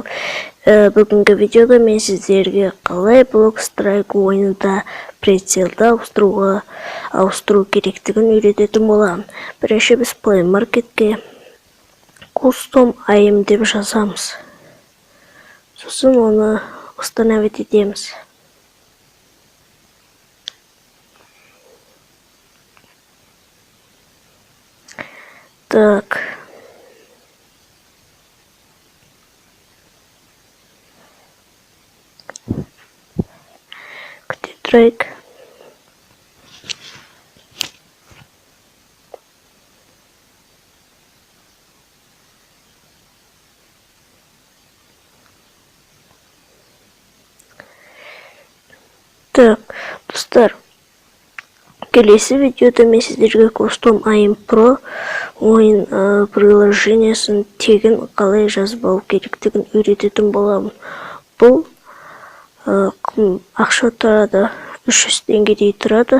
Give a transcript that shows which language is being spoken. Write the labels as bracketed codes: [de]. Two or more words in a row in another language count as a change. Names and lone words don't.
[kk] Бүгінгі видеода мен сіздерге қалай Block Strike ойынында прицелді ауыстыру керектігін үйрететін боламын. Бірінші біз Play Market'ке Custom IM деп жазамыз. Сосын оны установить етеміз. Так. [ru] Где трек? [kk] Так, достар. Келесі видеода мен сіздерге Custom IM Pro ойын приложениясын тегін қалай жазып алу керектігін үйрететін боламын. Бұл ақша тұрады, 300 теңгедей тұрады.